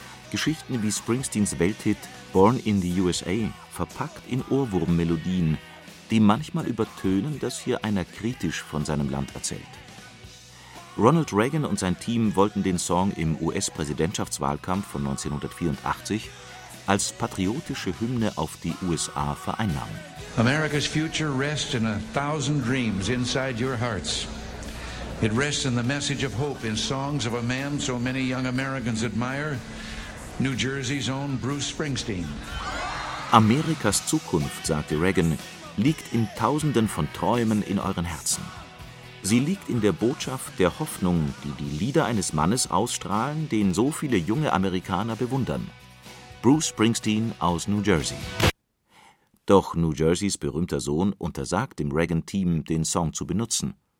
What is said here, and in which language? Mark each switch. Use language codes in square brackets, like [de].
[de] Geschichten wie Springsteens Welthit Born in the USA, verpackt in Ohrwurm-Melodien, die manchmal übertönen, dass hier einer kritisch von seinem Land erzählt. Ronald Reagan und sein Team wollten den Song im US-Präsidentschaftswahlkampf von 1984 als patriotische Hymne auf die USA vereinnahmen. [en] America's future rests in 1,000 dreams inside your hearts. It rests in the message of hope in songs of a man so many young Americans admire, New Jersey's own Bruce Springsteen. [de] Amerikas Zukunft, sagte Reagan, liegt in Tausenden von Träumen in euren Herzen. Sie liegt in der Botschaft der Hoffnung, die die Lieder eines Mannes ausstrahlen, den so viele junge Amerikaner bewundern. Bruce Springsteen aus New Jersey. Doch New Jerseys berühmter Sohn untersagt dem Reagan-Team, den Song zu benutzen.